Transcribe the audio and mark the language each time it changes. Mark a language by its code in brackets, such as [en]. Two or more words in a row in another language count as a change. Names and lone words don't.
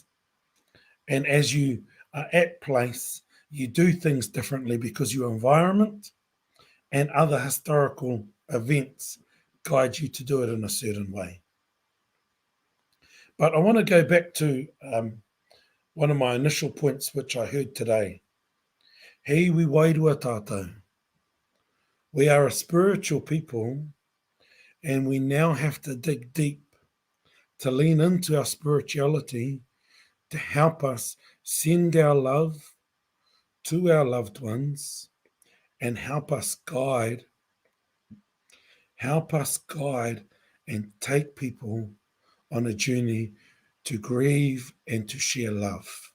[en] And as you are at place, you do things differently because your environment and other historical events guide you to do it in a certain way. But I want to go back to one of my initial points, which I heard today. [mi] Hei wi wairua tātou. We are a spiritual people, and we now have to dig deep to lean into our spirituality to help us send our love to our loved ones and help us guide and take people on a journey to grieve and to share love.